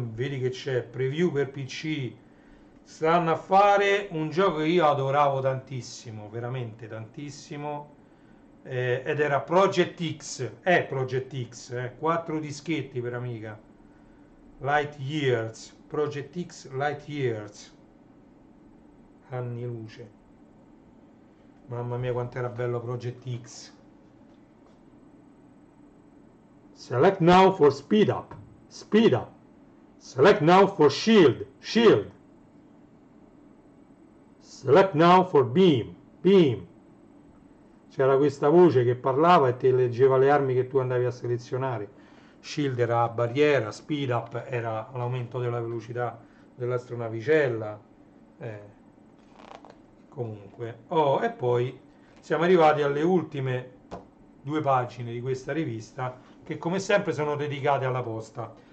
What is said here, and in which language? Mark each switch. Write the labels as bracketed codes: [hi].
[it] Vedi che c'è preview per PC. Stanno a fare un gioco che io adoravo tantissimo, veramente tantissimo, ed era Project X, è Project X, 4 dischetti per Amiga, Light Years, Project X Light Years, anni luce, mamma mia quanto era bello Project X. [en] Select now for speed up, speed up, select now for shield, shield, select now for beam, beam. [it] C'era questa voce che parlava e ti leggeva le armi che tu andavi a selezionare. Shield era la barriera, speed up era l'aumento della velocità dell'astronavicella. Comunque. Oh, e poi siamo arrivati alle ultime due pagine di questa rivista che come sempre sono dedicate alla posta.